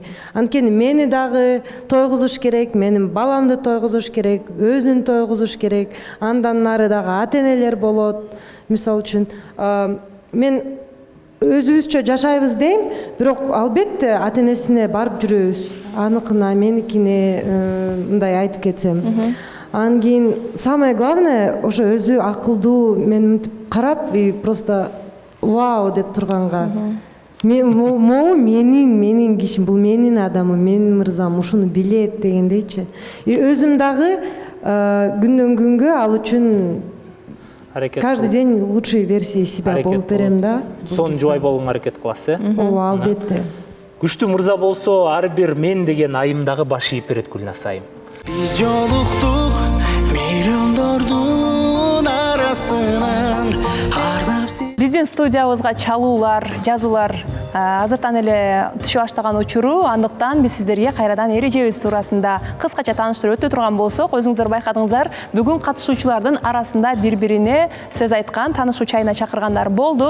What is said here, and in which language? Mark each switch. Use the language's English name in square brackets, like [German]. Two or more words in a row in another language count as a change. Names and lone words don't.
[Kyrgyz] Анткени мени дагы тойгузуш керек, менин баламды тойгузуш керек, өзүн тойгузуш керек. Андан нары дагы ата-энелер болот. Мисалы үчүн, мен өзүбүзчө жашайбыз дейм, бирок албетте ата-энесине барып жүрөбүз. Аныкына, меникине, мындай айтып кетсем. Анан кийин [Russian] самое главное [Kyrgyz] ошо өзү акылдуу, мен мынтип карап [Russian] и просто [Kyrgyz] вау деп турганга. Могу менин кишим, бул менин адамым, менин мырзам, ушуну билет дегендейчи. И өзүм дагы күндөн күнгө ал үчүн [Russian] каждый день лучшей версии себя [Kyrgyz] болуп берем да. Сон жубай болгонго аракет кыласыз, Ооба, албетте. Күчтүү мырза болсо, ар бир мен деген айымдагы баш ийип берет Гүлназ айым. Биз жолуктук миллиондордун арасынан Биздин студиябызга чалуулар, жазуулар азыртан эле түшө баштаган учуру, андыктан биз сиздерге кайрадан эрежебиз туурасында кыскача тааныштырып өтө турган болсок, өзүңүздөр байкадыңыздар, бүгүн катышуучулардын арасында бири-бирине сөз айткан, таанышуу чайына чакыргандар болду.